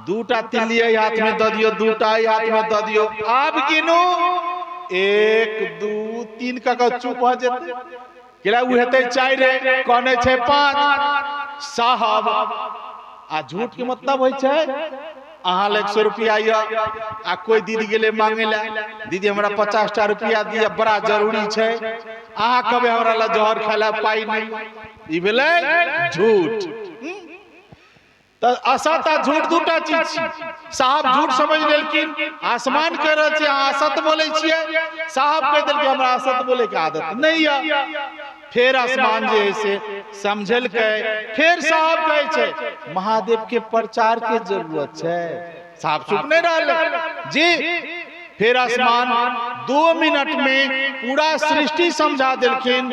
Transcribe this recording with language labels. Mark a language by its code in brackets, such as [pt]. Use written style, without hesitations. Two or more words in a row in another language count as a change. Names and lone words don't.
[mai] 2टा तिलिये हाथ में द दियो, 2टा हाथ में द दियो। आब गिनू 1 2 3 का चुप भ जेते। केला उ हेते 4 रे, कहने छै 5। साहब आ झूठ के मतलब होय छै अहा ले 100 रुपया आ कोई दीदी गेले मांगे ला, दीदी हमरा 50 रुपया दिया, बड़ा जरूरी छै। अहा कबे हमरा ला जहर खाला पाई नहीं। ई भेले झूठ। तो असत आ झूठ दूटा चीज छी। साहब झूठ समझ लेलखिन, आसमान कह रहल छै अहा असत बोले छिए। साहब कह देलकै हमरा असत बोले के आदत नहीं है। फिर आसमान जे है से समझल के, फिर साहब कहे छै महादेव के प्रचार के जरूरत है। साहब चुप नहीं रहल जी। फिर आसमान 2 मिनट में पूरा सृष्टि समझा दिलखिन।